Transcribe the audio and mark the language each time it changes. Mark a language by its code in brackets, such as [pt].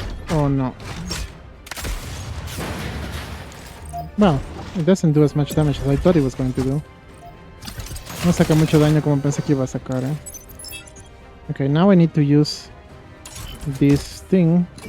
[en] Oh no. Well, it doesn't do as much damage as I thought it was going to do. [es] No saca mucho daño como pensé que iba a sacar, eh. [en] Okay, now I need to use this thing.